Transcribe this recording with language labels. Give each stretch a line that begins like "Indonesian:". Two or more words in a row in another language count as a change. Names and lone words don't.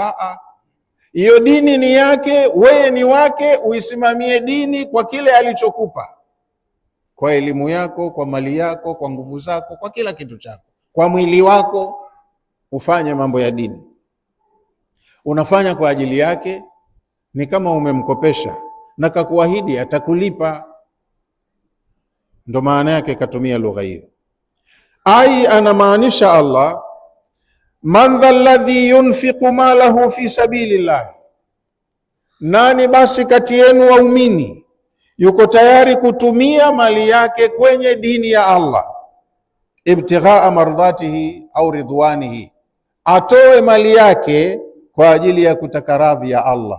Swahili: Hiyo dini ni yake, wewe ni wake, uisimamie dini kwa kile alichokupa, kwa elimu yako, kwa mali yako, kwa nguvu zako, kwa kila kitu chako, kwa mwili wako, ufanye mambo ya dini. Unafanya kwa ajili yake, ni kama umemkopesha na kakuahidi atakulipa. Ndo maana yake katumia lugha hiyo. Ai anamaanisha
Arabic: Allah, من ذا الذي ينفق ماله في سبيل الله,
Swahili: nani basi kati yenu waumini yuko tayari kutumia mali yake kwenye dini ya Allah,
Arabic: ابتغاء مرضاته أو رضوانه,
Swahili: atoe mali yake kwa ajili ya kutaka radhi ya Allah.